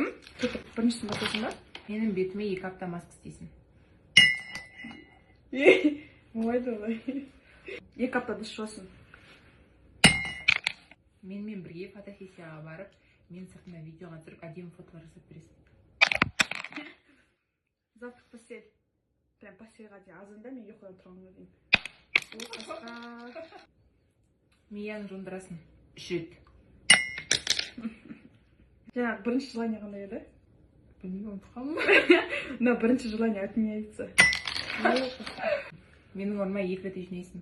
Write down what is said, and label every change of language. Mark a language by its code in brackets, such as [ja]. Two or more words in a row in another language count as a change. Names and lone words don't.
[kk] Кетіп біріншісін басасың ба? Менің бетіме 2 апта маска істейсің. Болмайды олай. 2 апта дұрыс жуасың. Менімен бірге фотосессияға барып, мен сыртына видеоға түсіріп, әдемі фотолар жасап бересің. [ru] Завтра в постель. [kk] Прям постельға дейін азында мен ұйқыдан тұрғанға дейін. Мияны жондырасың 3 рет. Жаңағы бірінші желание қандай еді? Білмеймін, ұмытқанмын. Но бірінші желание отменяется. Менің орныма 2 рет үй жинайсың.